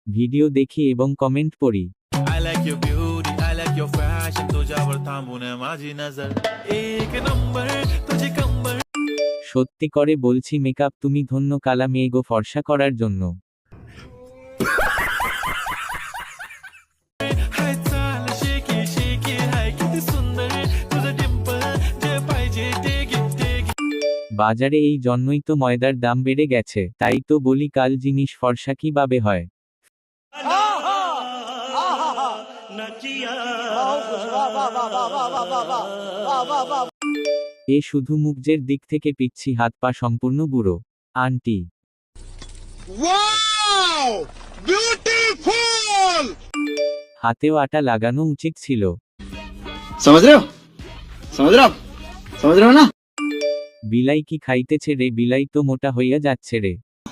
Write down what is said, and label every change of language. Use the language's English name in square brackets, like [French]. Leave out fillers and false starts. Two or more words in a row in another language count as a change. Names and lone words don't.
[Bangla] ভিডিও দেখি এবং কমেন্ট পড়ি। [English] I like your beauty, I like your fashion. [Marathi] तुझ्यावर थांबून माझी नजर एक नंबर तुझी कंबर. [Bangla] সত্যি করে বলছি মেকআপ তুমি ধন্য কালা মেয়ে গো ফর্সা করার জন্য। [Marathi] हाय चाल शेकी शेकी हाय किती सुंदर तुझं डिंपल जे पाहिजे ते घे. [Bangla] বাজারে এই জন্যই তো ময়দার দাম বেড়ে গেছে, তাই তো বলি কাল জিনিস ফর্সা কিভাবে হয়। এ শুধু মুখের দিক থেকে পিচ্ছি, হাত পা সম্পূর্ণ বুড়ো। আন্টি হাতেও আটা লাগানো উচিত ছিল। [Hindi] समझ रहे हो समझ रहे हो ना। [Bangla] বিলাই কি খাইতেছে রে, বিলাই তো মোটা হইয়া যাচ্ছে রে।